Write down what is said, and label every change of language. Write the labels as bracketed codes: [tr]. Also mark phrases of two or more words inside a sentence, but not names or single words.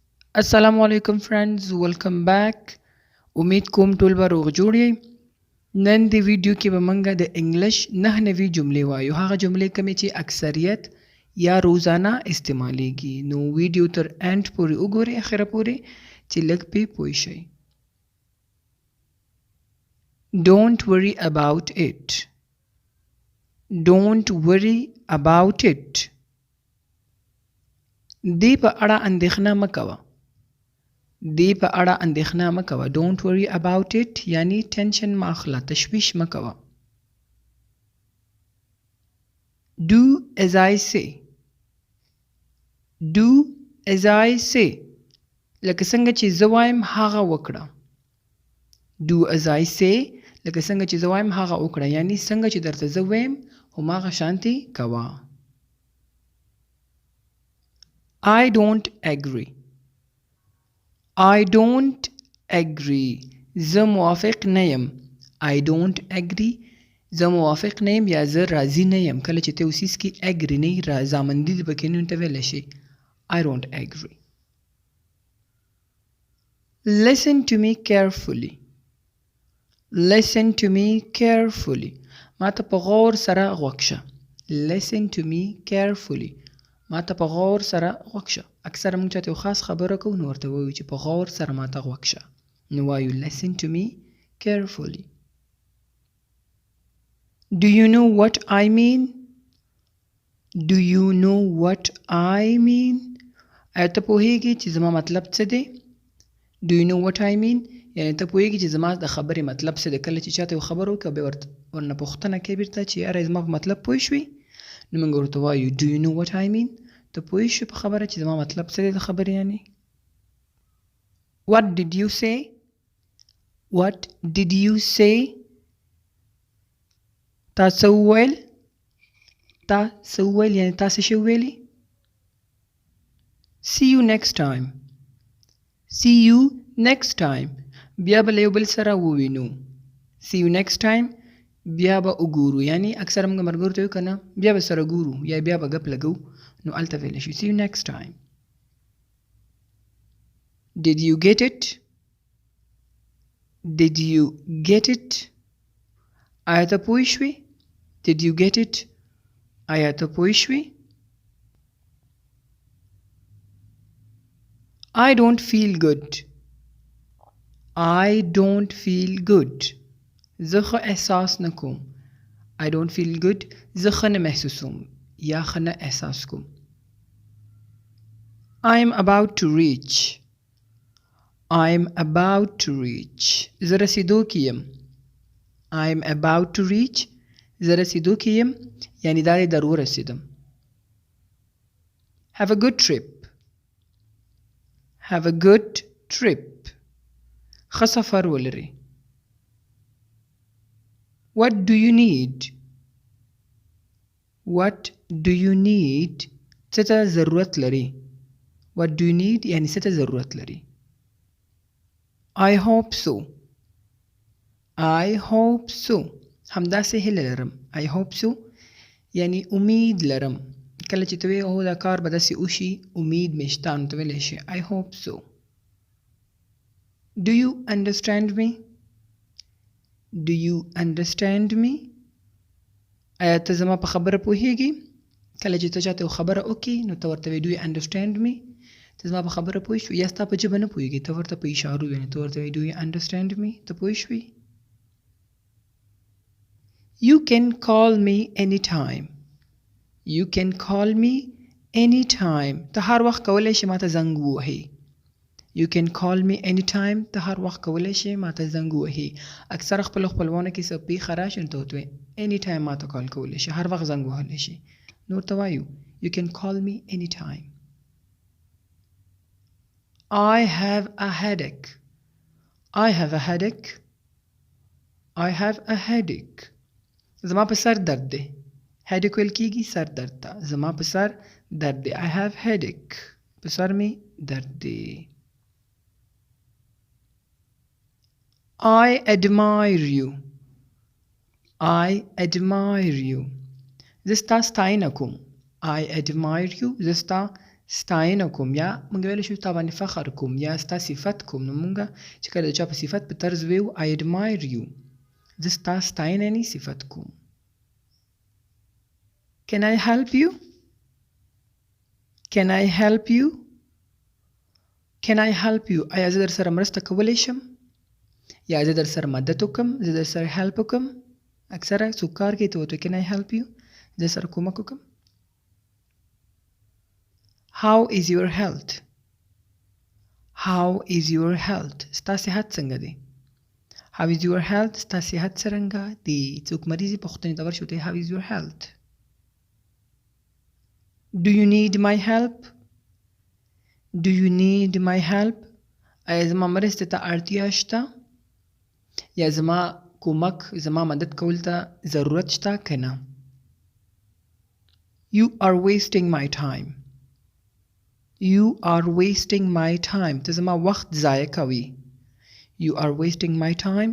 [ar] السلام علیکم [en] friends welcome back. [ps] امید کوم ټول به روغ جوړ یئ. نن د ویډیو کې به موږ د انګلش 9 نوي جملې وایو. هغه جملې کومې چې اکثریت یا روزانه استعمالیږي. نو ویډیو تر انډ پورې وګورئ، اخره پورې، چې لږ پې پوه شئ. [en] Don't worry about it. Don't worry about it. [ps] دې په اړه اندېښنه مه کوه. دې په اړه اندېښنه مه کوه. [en] Don't worry about it [ps] یعنی ټینشن مه اخله، تشویش مه کوه. [en] Do as I say. Do as I say. [ps] لکه څنګه چې زه وایم هغه وکړه. [en] Do as I say [ps] لکه څنګه چې زه وایم هغه وکړه، یعنی څنګه چې درته زه وایم هماغه شانتې کوه. [en] I don't agree. I don't agree. [ps] زه موافق نه یم. [en] I don't agree. [ps] زه موافق نه یم یا زه راضي نه یم. کله چې ته اوس هیڅ کې agree نه یې، رضامندي دې پکې نه وي، ته ویلی شي [en] I don't agree. Listen to me carefully. Listen to me carefully. [ps] ما ته په غور سره غوږ شه. [en] Listen to me carefully. [ps] ما ته په غور سره غوږ شه. اکثره موږ چاته یو خاص خبره کوو نو ورته وایو چې په غور سره ما ته غوږ شه. نو وایو [en] listen to me carefully. Do you know what I mean? Do you know what I mean? [ps] آیا ته پوهیږې چې زما مطلب څه دی؟ [en] Do you know what I mean؟ [ps] یعنی ته پوهیږې چې زما د خبرې مطلب څه دی. کله چې چاته یو خبره وکړه بیا ورنه پوښتنه کوي بیرته چې یاره زما په مطلب پوه شوې؟ نو موږ ورته وایو [en] Do you know what I mean؟ [ps] ته پوه شوې په خبره چې زما مطلب څه دی د خبرې یعنی. [en] What did you say؟ What did you say؟ [ps] تا څه وویل؟ تا څه وویل یعنی تا څه شی وویلي. [en] See you next time. See you next time. [ps] بیا به له یو بل سره ووینو. [en] See you next time [ps] بیا به وګورو، یعنی اکثره موږ ملګرو ته وایو که نه بیا به سره ګورو یا بیا به ګپ لګو، نو هلته ویلی شو [en] See you next time. Did you get it؟ Did you get it؟ [ps] آیا ته پوه شوې؟ [en] Did you get it؟ [ps] آیا ته پوه شوې؟ [en] I don't feel good. I don't feel good. [ps] زه ښه احساس نه کوم. [en] I don't feel good. [ps] زه ښه نه محسوسوم یا ښه نه احساس کوم. [en] I'm about to reach. I'm about to reach. [ps] زه رسیدو کې یم. [en] I'm about to reach. [ps] زه رسیدو کې یم یعنی دا دی در ورسیدم. [en] Have a good trip. Have a good trip. [ps] ښه سفر ولري. [en] What do you need؟ What do you need؟ [ps] څه ته ضرورت لري. [en] What do you need [ps] یعنی څه ته ضرورت لري. [en] I hope so. I hope so. [ps] همداسې هیله لرم. [en] I hope so [ps] یعنی امید لرم. کله چې ته وایې هو دا کار به داسې وشي، امید مې شته، نو ته ویلی شي [en] I hope so. Do you understand me؟ Do you understand me؟ [ps] آیا ته زما په خبره پوهیږې؟ کله چې ته چاته یو خبره وکړي نو ته ورته وایې [en] Do you understand me؟ [ps] ته زما په خبره پوه شوې، یا ستا په ژبه نه پوهیږې ته ورته په اشارو وایې، ته ورته وایې [en] Do you understand me؟ [ps] ته پوه شوې. [en] You can call me anytime. You can call me anytime. [ps] ته هر وخت کولی شې ما ته زنګ ووهې. [en] You can call me anytime. [ps] ته هر وخت کولی شې ما ته زنګ ووهې. اکثره خپلو خپلوانو کې څه پیښه راشي نو ته ورته وایې anytime ما ته کال کولی شي، هر وخت زنګ وهلی شي. نو ورته وایو [en] You can call me anytime. I have a headache. I have a headache. I have a headache. [ps] زما په سر درد دی. headache ویل کېږي سر درد ته. زما په سر درد دی. [en] I have headache. [ps] په سر مې درد دی. [en] I admire you. I admire you. [ps] زه ستا ستاینه کوم. [en] I admire you. [ps] زه ستا ستاینه کوم یا موږ ویلی شو تا باندې فخر کوم یا ستا صفت کوم نو موږ چې کله د چا په صفت په طرز ویو [en] I admire you [ps] زه ستا ستاینه نه صفت کوم [en] Can I help you? Can I help you? Can I help you? [ps] آیا زه در سره مرسته کولی شم یا زه در سره مدد وکم زه در سره help وکم اکثره څوک کار کوي ته ورته [en] Can I help you? [ps] زه سره کومک وکم [en] How is your health? How is your health? [ps] ستا صحت څنګه دی [en] How is your health? [ps] ستا صحت څرنګه دی څوک مریض پوښتنې ته ورشو ته [en] How is your health? Do you need my help? Do you need my help? [ps] آیا زما مرستې ته اړتیا شته یا زما کومک زما مدد کول ته ضرورت شته که نه [en] You are wasting my time. You are wasting my time. [ps] ته زما وخت ضایع کوي [en] You are wasting my time.